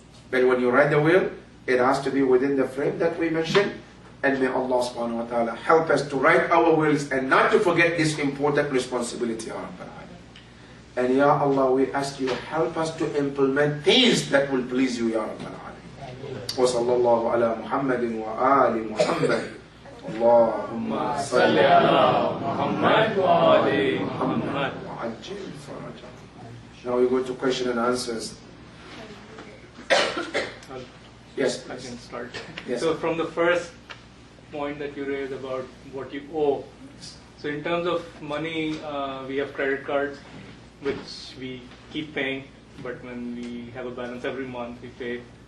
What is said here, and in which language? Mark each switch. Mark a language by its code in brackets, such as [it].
[en] But when you write the will, it has to be within the frame that we mentioned. And may Allah subhanahu wa ta'ala help us to write our wills and not to forget this important responsibility. And Ya Allah, we ask you, help us to implement things that will please you, Ya Rabbal Alamin. [ar] وصلى الله على محمد وآل محمد اللهم صل على محمد وآل محمد وعجل فرجه. [en] Now we go to question and answers. Yes, I can start. Yes. So from the first point that you raised about what you owe, so in terms of money, we have credit cards which we keep paying, but when we have a balance every month we pay.